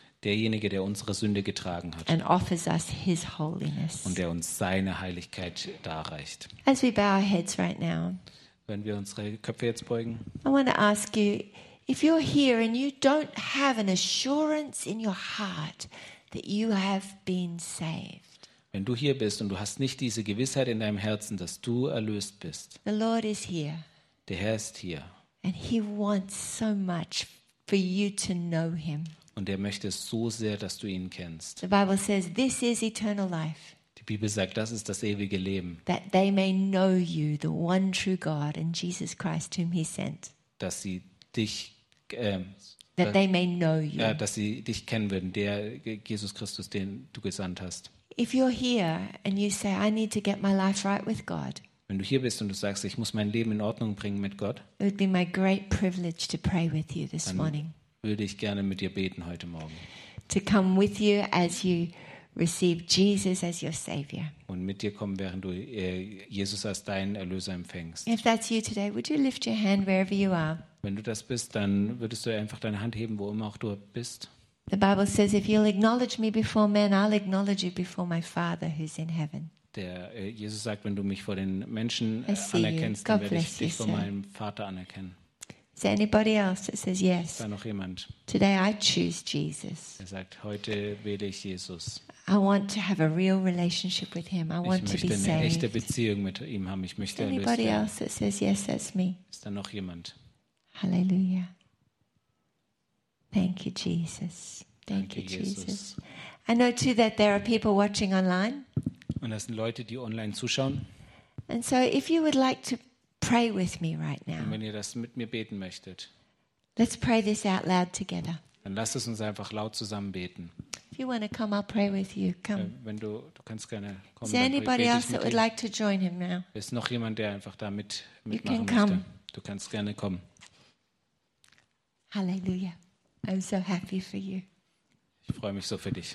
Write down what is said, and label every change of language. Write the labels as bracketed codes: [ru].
[de] Derjenige, der unsere Sünde getragen hat. [en] And offers us his holiness. [de] Und der uns seine Heiligkeit darreicht. [en] As we bow our heads right now. [de] Wenn wir unsere Köpfe jetzt beugen. [en] I want to ask you, if you're here and you don't have an assurance in your heart that you have been saved. [de] Wenn du hier bist und du hast nicht diese Gewissheit in deinem Herzen, dass du erlöst bist. [en] The Lord is here. [de] Der Herr ist hier. [en] And he wants so much for you to know him. [de] Und er möchte so sehr, dass du ihn kennst. [en] The Bible says this is eternal life. [de] Die Bibel sagt, das ist das ewige Leben. [en] That they may know you, the one true God and Jesus Christ whom he sent. [de] Dass sie dich [en] that they may know you. [de] Ja, dass sie dich kennen würden, der Jesus Christus, den du gesandt hast. [en] If you're here and you say I need to get my life right with God. [de] Wenn du hier bist und du sagst, ich muss mein Leben in Ordnung bringen mit Gott. [en] It would be my great privilege to pray with you this morning. [de] Würde ich gerne mit dir beten heute Morgen. [en] To come with you as you receive Jesus as your Savior. [de] Und mit dir kommen, während du Jesus als deinen Erlöser empfängst. [en] If that's you today, would you lift your hand wherever you are? [de] Wenn du das bist, dann würdest du einfach deine Hand heben, wo immer auch du bist. [en] The Bible says, if you'll acknowledge me before men, I'll acknowledge you before my Father who's in heaven. [de] Der Jesus sagt, wenn du mich vor den Menschen anerkennst, dann werde ich dich vor meinem Vater anerkennen. [en] Is there anybody else that says yes? [de] Ist da noch jemand? [en] Today I choose Jesus. [de] Er sagt, heute wähle ich Jesus. [en] I want to have a real relationship with him. I want to be saved. [de] Ich möchte eine echte Beziehung mit ihm haben. Ich möchte erlöst werden. [en] Anybody else that says yes, that's me. [de] Ist da noch jemand? [en] Hallelujah. Thank you, Jesus. Thank you, Jesus. I know too that there are people watching online. [de] Und das sind Leute, die online zuschauen. [en] And so if you would like to pray with me right now. [de] Und wenn ihr das mit mir beten möchtet. [en] Let's pray this out loud together. [de] Dann lasst es uns einfach laut zusammen beten. [en] If you want to come, I'll pray with you. Come. [de] Wenn du kannst gerne kommen. [en] Is there anybody else that would like to join him now? [de] Ist noch jemand, der einfach da mitmachen möchte? [en] You can come. [de] Du kannst gerne kommen. [en] Hallelujah. I'm so happy for you. [de] Ich freue mich so für dich.